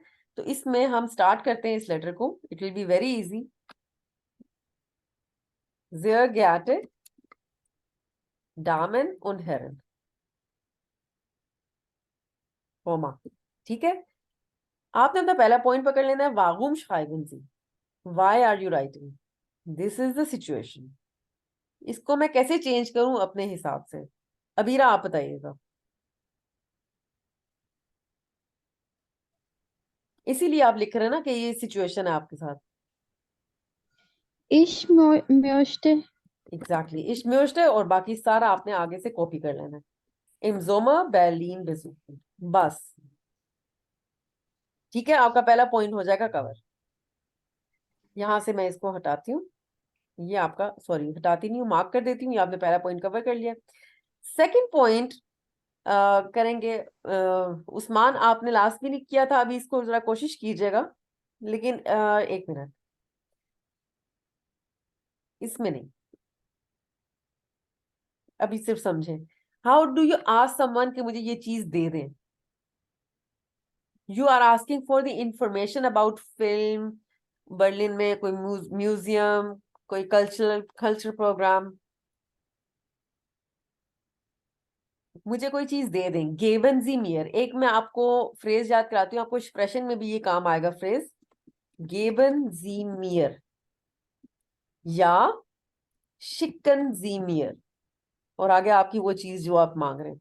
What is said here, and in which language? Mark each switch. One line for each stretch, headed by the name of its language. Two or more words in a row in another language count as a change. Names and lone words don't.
Hindi: तो इसमें हम स्टार्ट करते हैं इस लेटर को,
English: It will be very easy.
German: Sehr geehrte Damen und Herren,
Hindi: कोमा, ठीक है। आपने अपना पहला पॉइंट पकड़ लेना है,
German: वागुम schreiben Sie,
English: why are you writing, this is the situation।
Hindi: इसको मैं कैसे चेंज करूं अपने हिसाब से, अबीरा आप बताइएगा। इसीलिए आप लिख रहे हैं ना कि ये सिचुएशन है आपके साथ।
German: Ich möchte
Hindi: एग्जैक्टली,
German: ich möchte
Hindi: और बाकी सारा आपने आगे से कॉपी कर लेना है।
German: Im Sommer Berlin besuchen,
Hindi: बस, ठीक है। आपका पहला पॉइंट हो जाएगा कवर। यहां से मैं इसको हटाती हूँ, ये आपका, सॉरी हटाती नहीं हूँ, मार्क कर देती हूँ, ये आपने पहला पॉइंट कवर कर लिया। सेकंड पॉइंट करेंगे, उस्मान आपने लास्ट भी नहीं किया था, अभी इसको जरा कोशिश कीजिएगा, लेकिन एक मिनट, इसमें नहीं, अभी सिर्फ समझे।
English: How do you ask someone
Hindi: कि मुझे ये चीज दे दें,
English: You are asking for the information about film,
Hindi: बर्लिन में कोई म्यूजियम, कोई कल्चरल प्रोग्राम, मुझे कोई चीज दे दें।
German: Geben Sie mir,
Hindi: एक मैं आपको फ्रेज याद कराती हूँ, आपको एक्सप्रेशन में भी ये काम आएगा फ्रेज,
German: Geben Sie mir
Hindi: या
German: Schicken Sie mir,
Hindi: और आगे आपकी वो चीज जो आप मांग रहे हैं।